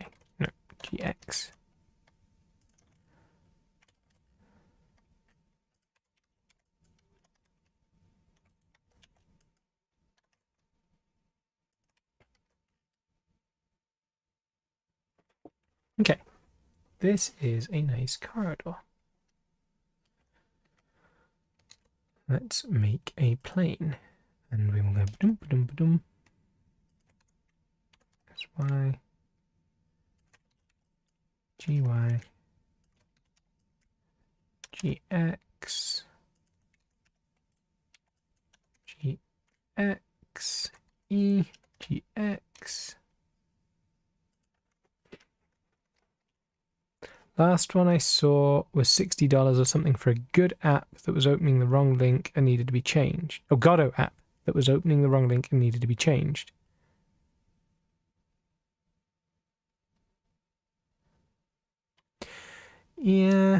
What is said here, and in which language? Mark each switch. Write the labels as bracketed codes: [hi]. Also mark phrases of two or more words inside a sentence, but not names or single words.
[en] No, GX. Okay. This is a nice corridor. Let's make a plane. And we will go ba-dum, ba-dum, ba-dum. SY. GY. GX. GX. E. GX. Last one I saw was $60 or something for a good app that was opening the wrong link and needed to be changed. Oh, Godot app that was opening the wrong link and needed to be changed. Yeah.